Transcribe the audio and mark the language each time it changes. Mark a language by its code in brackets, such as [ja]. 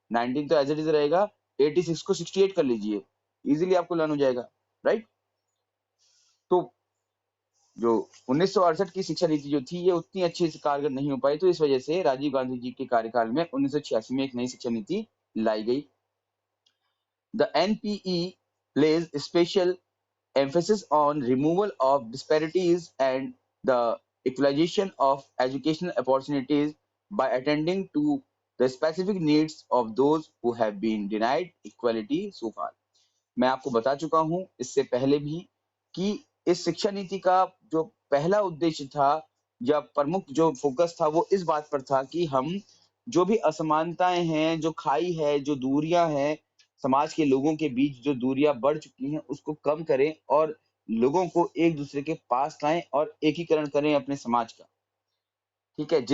[hi] 19 तो as it is रहेगा, 86 को 68 कर लीजिए, इज़िली आपको लर्न हो जाएगा, राइट? तो जो 1968 की शिक्षा नीति जो थी, ये उतनी अच्छे से कारगर नहीं हो पाई, तो इस वजह से राजीव गांधी जी के कार्यकाल में 1986 में एक नई शिक्षा नीति लाई गई। [en] The NPE places special emphasis on removal of disparities and the equalization of educational opportunities by attending to the specific needs of those who have been denied equality so far. [hi] मैं आपको बता चुका हूं इससे पहले भी कि इस शिक्षा नीति का जो पहला उद्देश्य था या प्रमुख जो फोकस था, वो इस बात पर था कि हम जो भी असमानताएं हैं, जो खाई है, जो दूरियां हैं, समाज के लोगों के बीच जो दूरियां बढ़ चुकी हैं, उसको कम करें और लोगों को एक दूसरे के पास लाएं और एकीकरण करें अपने समाज का, ठीक है?